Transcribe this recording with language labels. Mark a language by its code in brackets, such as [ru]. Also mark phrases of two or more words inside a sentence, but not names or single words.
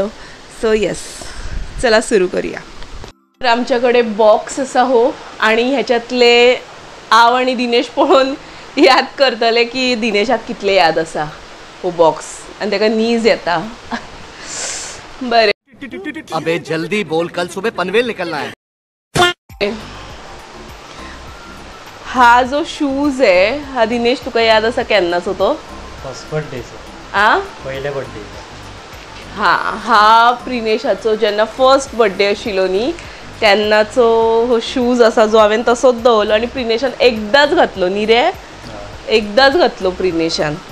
[en] so yes, [kok] चला सुरू करूया. तर आमच्या कडेन बॉक्स आसा हो, आणि ह्याच्यातले हांव आनी दिनेश पळोवन याद करतले की दिनेशाक कितले याद आसा हो बॉक्स, आनी ताका नीज येता. बरें, [hi] अबे जल्दी बोल, कल सुबह पनवेल निकलना है. [kok] हा जो शूज आहे हा दिनेश तुका याद आसा केन्नाचो तो? [en] first birthdayचो. [kok] पयले बर्थडे. हा प्रिनेशाचो जेन्ना [en] first birthday [kok] आशिल्लो न्ही तेन्नाचो हो शूज आसा, जो हांवें तसोच दवरलो आनी प्रिनेशान एकदांच घातलो न्ही रे, एकदांच घातलो प्रिनेशान.